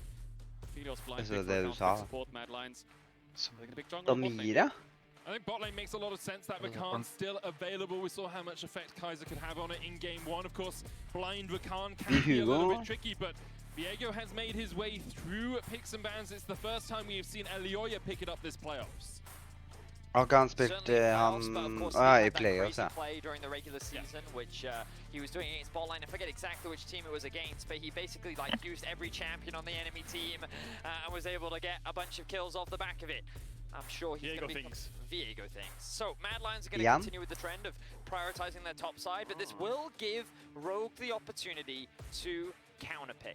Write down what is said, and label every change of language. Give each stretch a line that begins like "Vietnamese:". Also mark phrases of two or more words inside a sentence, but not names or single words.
English: Aphelios blind pick for counter-pick support, Mad Lions. So they're going to pick jungle on bot lane. I think bot lane makes a lot of sense. That Rakan still available. We saw how much effect Kaiser could have on it in game one. Of course, blind Rakan can be a little bit tricky, but Viego has made his way through picks and bans. It's the first time we have seen Elioya pick it up this playoffs.
Norwegian: Har ikke han spilt I playoffs, ja.
English: Play during the regular season, which he was doing against Botline. I forget exactly which team it was against, but he basically used every champion on the enemy team and was able to get a bunch of kills off the back of it. I'm sure he's going to be Viego things. So Mad Lions are going to continue with the trend of prioritizing their top side, but this will give Rogue the opportunity to counterpick.